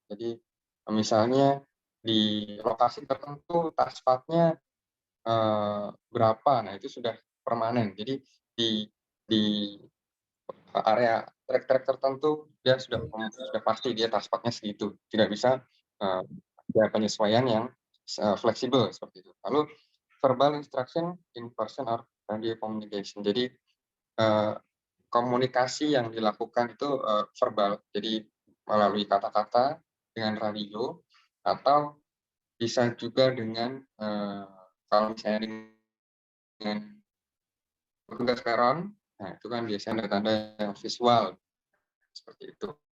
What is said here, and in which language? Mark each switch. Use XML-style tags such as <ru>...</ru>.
<id>Jadi misalnya di lokasi tertentu taskpath-nya berapa, nah itu sudah permanen. Jadi di area track-track tertentu dia sudah pasti dia taskpath-nya segitu. Tidak bisa ada penyesuaian yang fleksibel seperti itu. Lalu</id> <en>verbal instruction in person or radio communication.</en> <id>Jadi komunikasi yang dilakukan itu verbal, jadi melalui kata-kata dengan radio, atau bisa juga dengan kalau misalnya dengan petugas peron, nah itu kan biasanya ada tanda yang visual seperti itu.</id>